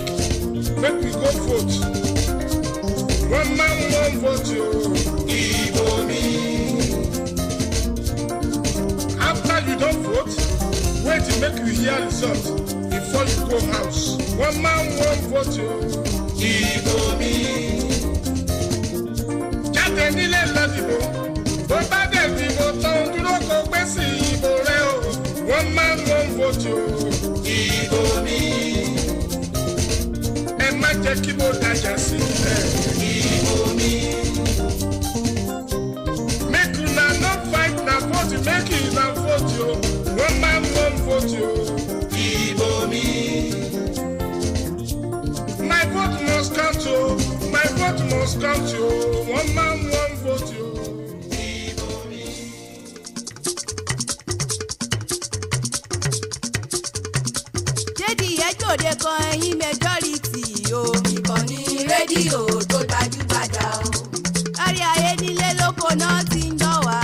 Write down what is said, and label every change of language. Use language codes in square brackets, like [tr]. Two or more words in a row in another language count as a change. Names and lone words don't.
[pcm] Make we go vote. One man, one vote you. [yo] Dìbò mi. [pcm] After you don't vote, wait to make you hear results before you go house. One man, one vote you. [yo] Dìbò mi. Jáde nílé lọ dìbò. Bó bá dẹ̀ dìbò tán dúró kó gbé sí ìbò rẹ o. [pcm] One man, one vote you. [yo] Dìbò mi. Ẹ má jẹ́ kí mo dájà sílẹ̀. Dìbò mi. [pcm] Make una no fight na vote, make una vote you. One man, one vote you. [yo] Dìbò mi. [pcm] My vote must count you. My vote must count you. One man, one vote you. [yo] Òde kan ẹ̀yin majority o. Ìkànnì rédíò tó gbajúgbajà o. Kárí ayé nílé lóko náà ti ń dán wá.